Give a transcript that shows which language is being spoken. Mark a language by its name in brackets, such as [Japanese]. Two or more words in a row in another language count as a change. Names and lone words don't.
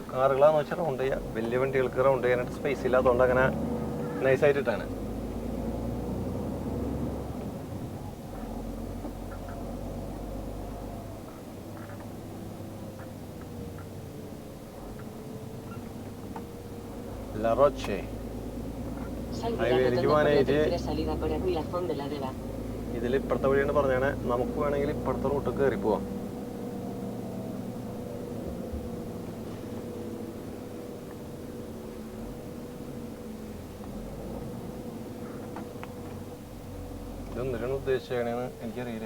[Malayalam] കാറുകളാന്ന് വെച്ചാൽ റൗണ്ട് ചെയ്യാം. വലിയ വണ്ടികൾക്ക് റൗണ്ട് ചെയ്യാനായിട്ട് സ്പേസ് ഇല്ലാത്തതുകൊണ്ട് അങ്ങനെ നൈസായിട്ടിട്ടാണ്. [Spanish] La Roche. Sal de la Ahí rotonda viene, por la Giovanni, tercera salida por Avenue La Font de la Deva. [Malayalam] ഇതിൽ ഇപ്പുറത്തെ വഴിയാണ് പറഞ്ഞാണ്. നമുക്ക് വേണമെങ്കിൽ ഇപ്പുറത്തെ റൂട്ട് കയറി പോവാം. ഇതെന്തിനാണ് ഉദ്ദേശിച്ചതെന്ന് എനിക്കറിയില്ല.